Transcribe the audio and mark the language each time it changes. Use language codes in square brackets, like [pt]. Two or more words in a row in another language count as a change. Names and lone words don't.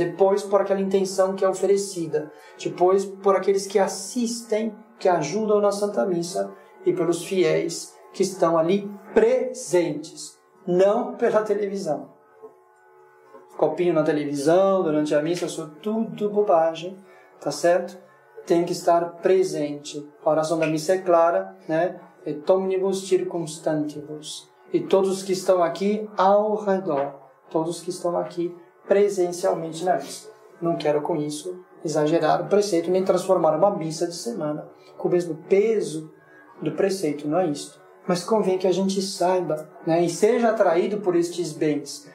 [pt] Depois, por aquela intenção que é oferecida. Depois, por aqueles que assistem, que ajudam na Santa Missa, e pelos fiéis que estão ali presentes, não pela televisão. Copinho na televisão, durante a missa, isso é tudo bobagem, tá certo? Tem que estar presente. A oração da missa é clara, [la] Et omnibus circumstantibus. [pt] E todos que estão aqui ao redor, todos que estão aqui presencialmente na missa. Não quero com isso exagerar o preceito, nem transformar uma missa de semana com o mesmo peso do preceito, não é isso. Mas convém que a gente saiba, e seja atraído por estes bens.